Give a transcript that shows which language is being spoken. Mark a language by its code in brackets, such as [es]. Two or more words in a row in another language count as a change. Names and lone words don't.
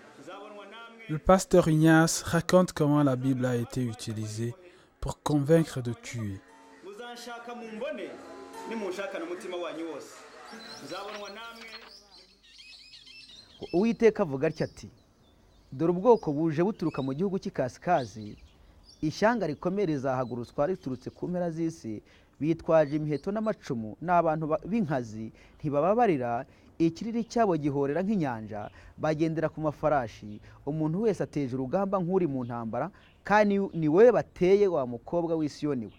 [fr] Le pasteur Ignace raconte comment la Bible a été utilisée pour convaincre de tuer. [rw] Uwiteka avuga atya ati dore ubwoko buje buturuka mu gihugu cy'ikasikazi ishyanga rikomeye rizahagurutswa riturutse ku mpera z'isi bitwaje imiheto n'amacumu n'abantu b'inkazi ntibababarira ikiriri cyabo gihorera nk'inyanja bagendera ku mafarashi umuntu wese ateje urugamba nk'uri mu ntambara kandi ni we bateye wa mukobwa w'i Siyoni we.